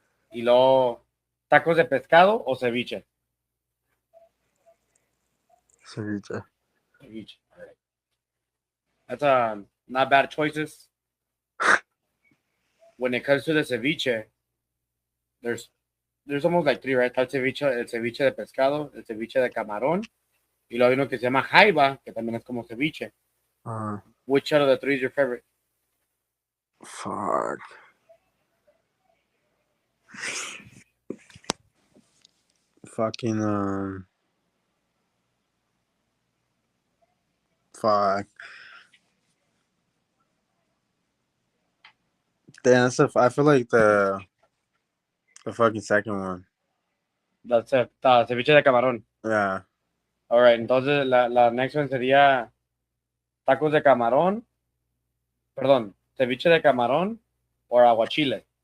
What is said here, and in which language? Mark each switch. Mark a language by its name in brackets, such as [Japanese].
[Spanish] Y luego, tacos de pescado o ceviche. Ceviche. [English] Ceviche. All right. That's not bad choices. When it comes to the ceviche, there's almost like three, right? [Spanish] Está el ceviche de pescado, el ceviche de camarón, y luego hay uno que se llama jaiba, que también es como ceviche. [English] Which out of the three is your favorite? Fuck. Fucking fuck. Damn, I feel like the fucking second one. That's it. Ceviche de camarón. Yeah. Alright, [Spanish] entonces la [English] next one [Spanish] sería tacos de camarón. Perdón, ceviche de camarón o aguachile.